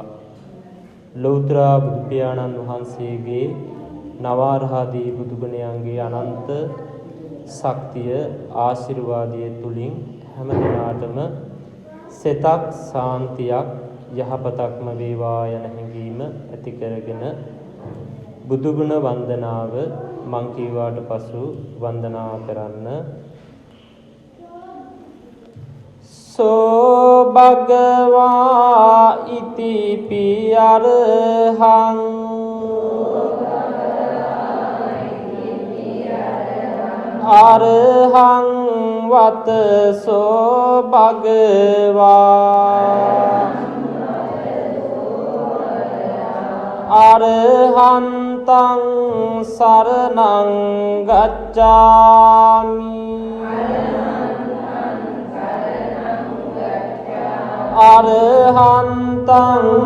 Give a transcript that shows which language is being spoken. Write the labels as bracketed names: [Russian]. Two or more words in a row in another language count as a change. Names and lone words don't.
[Sinhala] ලෞතර බුදු පියාණන් වහන්සේගේ නවාරහදී බුදුගුණයන්ගේ අනන්ත ශක්තිය ආශිර්වාදයේ තුලින් හැම දිනාටම සෙතක් සාන්තියක් යහපතක්ම වේවා යන හැඟීම ඇති කරගෙන බුදුගුණ වන්දනාව මං කීවාට පසු වන්දනා කරන්න. [Pali] සෝ භගවා ඉතිපි අරහං අරහං වතසෝ භගවා අරහන්තං සරණං ගච්ඡාමි අරහන්තං